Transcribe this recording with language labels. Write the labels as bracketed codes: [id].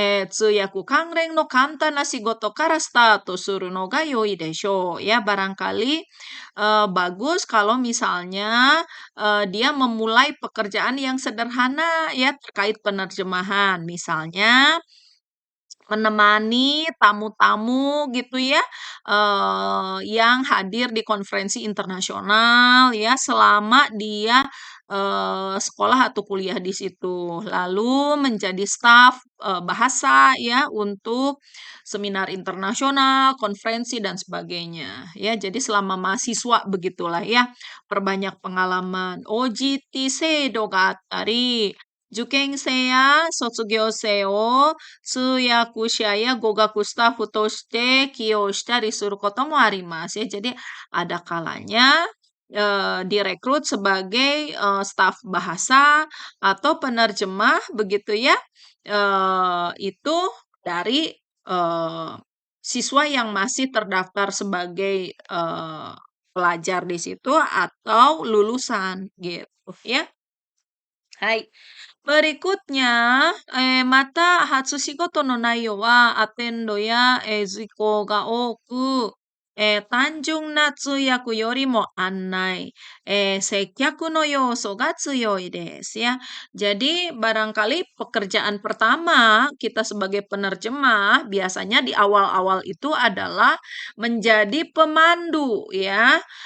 [ja] 通訳関連の簡単な仕事からスタートするのが良いでしょう. [id] Ya, barangkali bagus kalau misalnya dia memulai pekerjaan yang sederhana ya terkait penerjemahan. Misalnya menemani tamu-tamu gitu ya, yang hadir di konferensi internasional ya, selama dia, sekolah atau kuliah di situ. Lalu menjadi staf, bahasa ya, untuk seminar internasional, konferensi, dan sebagainya, ya. Jadi selama mahasiswa begitulah ya, perbanyak pengalaman. [ja] OJT seido ga attari, 受験生や卒業生を通訳者や語学スタッフとして起用したりすることもあります ya. [id] Jadi ada kalanya direkrut sebagai staf bahasa atau penerjemah begitu ya. Itu dari siswa yang masih terdaftar sebagai pelajar di situ atau lulusan gitu ya. Hai. Berikutnya, [ja] mata Hatsushigoto no naiyo wa atendo ya, zuiko ga oku, 単純な通訳よりも案内、接客の要素が強いですya. [id] Jadi barangkali pekerjaan pertama kita sebagai penerjemah biasanya di awal-awal itu adalah menjadi pemandu ya.